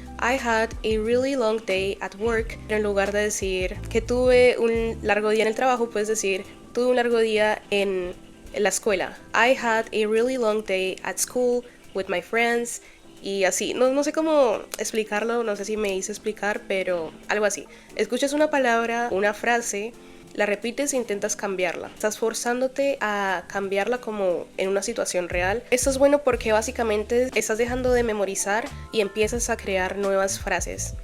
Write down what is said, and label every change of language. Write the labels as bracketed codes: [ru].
[en] I had a really long day at work. [es] En lugar de decir que tuve un largo día en el trabajo, puedes decir tuve un largo día en la escuela. [en] I had a really long day at school with my friends. [es] Y así, no sé cómo explicarlo, no sé si me hice explicar, pero algo así. Escuchas una palabra, una frase, la repites e intentas cambiarla. Estás forzándote a cambiarla como en una situación real. Esto es bueno porque básicamente estás dejando de memorizar y empiezas a crear nuevas frases.